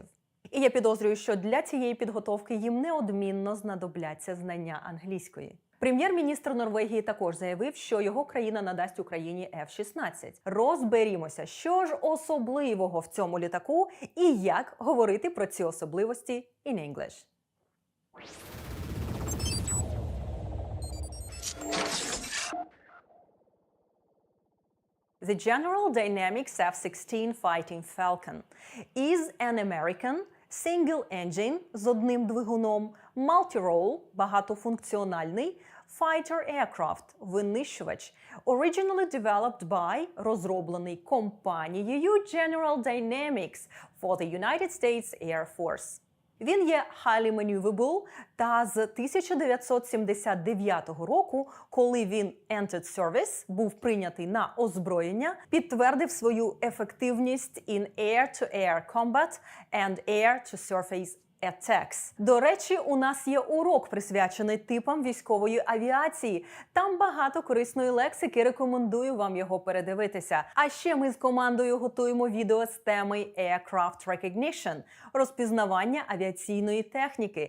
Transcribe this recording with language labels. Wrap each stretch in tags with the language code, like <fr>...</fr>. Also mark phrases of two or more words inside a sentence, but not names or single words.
<uk>І я підозрюю, що для цієї підготовки їм неодмінно знадобляться знання англійської. Прем'єр-міністр Норвегії також заявив, що його країна надасть Україні F-16. Розберімося, що ж особливого в цьому літаку і як говорити про ці особливості</uk> <en>in English. The General Dynamics F-16 Fighting Falcon is an American single-engine</en> <uk>з одним двигуном,</uk> <en>multi-role – багатофункціональний, fighter aircraft – винищувач, originally developed by –</en> <uk>розроблений компанією General Dynamics</uk> <en>for the United States Air Force.</en> <uk>Він є</uk> <en>highly maneuverable</en> <uk>та з 1979 року, коли він</uk> <en>entered service,</en> <uk>був прийнятий на озброєння, підтвердив свою ефективність</uk> <en>in air-to-air combat and air-to-surface attacks.</en> <uk>До речі, у нас є урок, присвячений типам військової авіації. Там багато корисної лексики, рекомендую вам його передивитися. А ще ми з командою готуємо відео з теми</uk> <en>Aircraft Recognition</en> <uk>– розпізнавання авіаційної техніки.</uk>